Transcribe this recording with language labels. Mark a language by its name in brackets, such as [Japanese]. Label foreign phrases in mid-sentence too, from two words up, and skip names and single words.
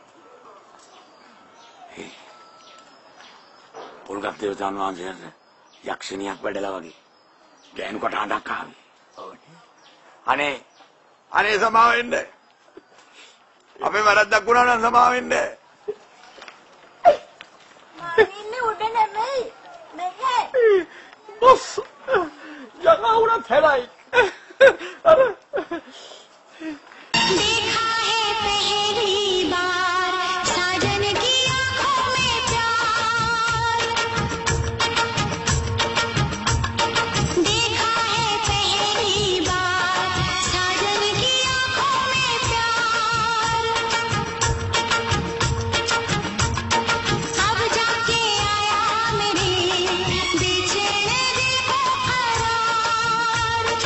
[Sinhala] පොල්ගත් දේවතාන් වහන්සේට යක්ෂණියක් වැඩලා වගේ ගෑනු කොට හඬක් ආවේ. අනේ සමාවෙන්න. අපේ වැරද්දක් වුණා නම් සමාවෙන්න. මම ඉන්නේ උඩ නෙමෙයි. මෙහෙ. බොස්. යකා උනත් හැලයි. [Hindi] अरे देखा है पहली बार साजन की आंखों में प्यार देखा है पहली बार साजन की आंखों में प्यार अब जाके आया मेरे बेचैन दिल को करार